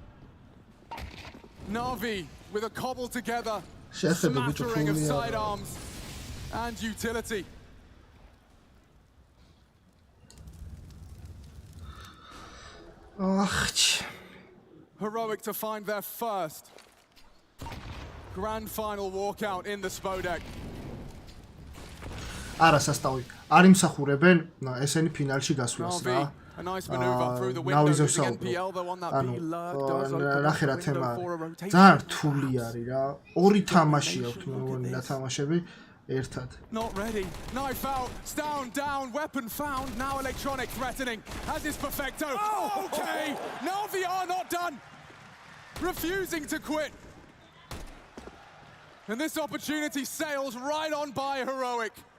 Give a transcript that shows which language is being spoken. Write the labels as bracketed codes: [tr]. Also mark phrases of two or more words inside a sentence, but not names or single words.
[en] Na'Vi with a cobble together, smattering of sidearms and utility. Heroic to find their first Grand Final walkout in the Spodek. [ka] არა სასტავი არ იმსახურებენ ესენი ფინალში გასვლას რა [en] A nice maneuver through the window using NPL though on that B lurk does open [ka] ნახე რა თემა [en] for a rotation. [ka] ძალიან რთული არის რა ორი თამაში აქვს მეგონი რა თამაშები ერთად [en] Not ready. Knife out, down, weapon found. Now Electronic threatening. As is Perfecto. Oh, okay. Na'Vi are not done. Refusing to quit. And this opportunity sails right on by Heroic.